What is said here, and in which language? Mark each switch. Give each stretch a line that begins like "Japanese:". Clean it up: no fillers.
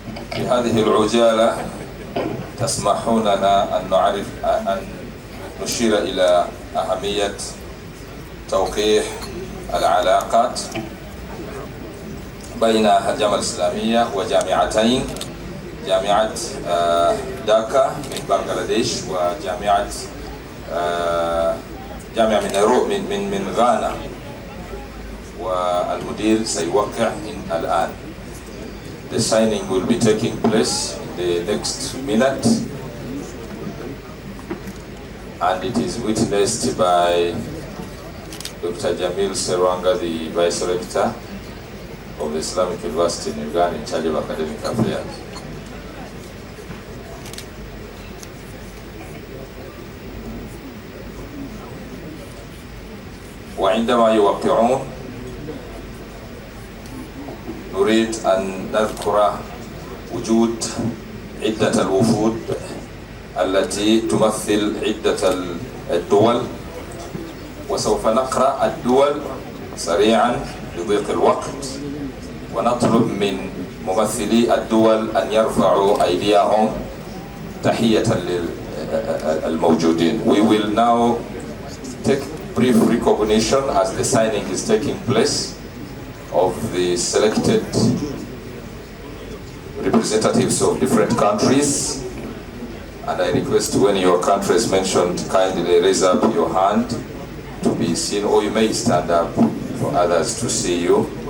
Arabic: في هذه العجالة تسمحون لنا أن نشير إلى أهمية توقيع العلاقات بين الجامعة الإسلامية وجامعتين، جامعة داكا من بنغلاديش وجامعة جامعة من غانا، والمدير سيوقع الآن.
English: The signing will be taking place in the next minute, and it is witnessed by Dr. Jamil Serwanga, the Vice Rector of the Islamic University in Uganda, in charge of academic affairs.
Arabic: وعندما يوقعون نريد أن نذكر وجود عدة الوفود التي تمثل عدة الدول، وسوف نقرأ الدول سريعا لضيق الوقت، ونطلب من ممثلي الدول أن يرفعوا أيديهم تحية للموجودين.
English: We will now take brief recognition as the signing is taking place of the selected representatives of different countries, and I request when your country is mentioned, kindly raise up your hand to be seen, or you may stand up for others to see you.